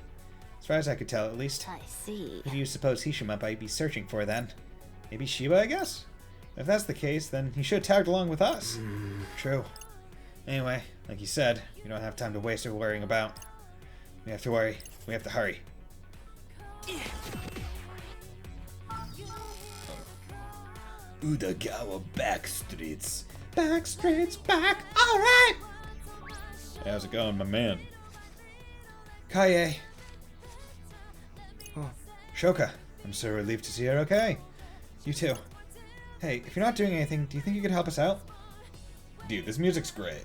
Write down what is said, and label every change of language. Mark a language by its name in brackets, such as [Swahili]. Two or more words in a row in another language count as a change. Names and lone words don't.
[English] As far as I could tell, at least. I see. Oh, Who do you suppose Hishima might be searching for, then? Maybe Shiba, I guess? If that's the case, then he should have tagged along with us. True. Anyway, like you said, we don't have time to waste or worrying about. We have to worry. We have to hurry. Udagawa Backstreets. Backstreets back. Alright! Hey, how's it going, my man? Kaye. Oh. Shoka. I'm so relieved to see you're okay. You too. Hey, if you're not doing anything, do you think you could help us out? Dude, this music's great.